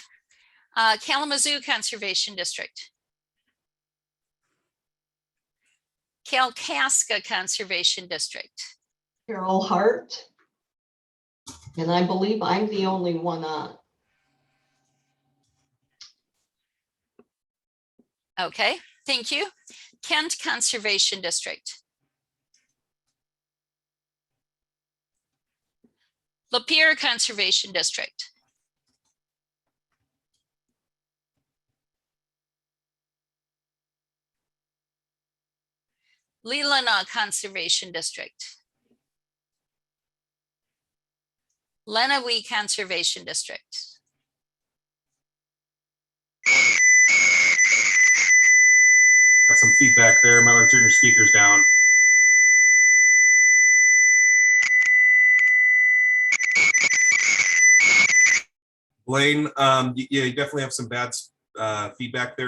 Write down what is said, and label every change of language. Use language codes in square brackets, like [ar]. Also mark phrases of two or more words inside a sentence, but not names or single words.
[en] Kalamazoo Conservation District. Kalkaska Conservation District. Carol Hart. And I believe I'm the only one on. Okay, thank you. Kent Conservation District. Lapeer Conservation District. Leelanau Conservation District. Lenawee Conservation District. Got some feedback there. Might want to turn your speakers down. Blaine, yeah, you definitely have some bad feedback there.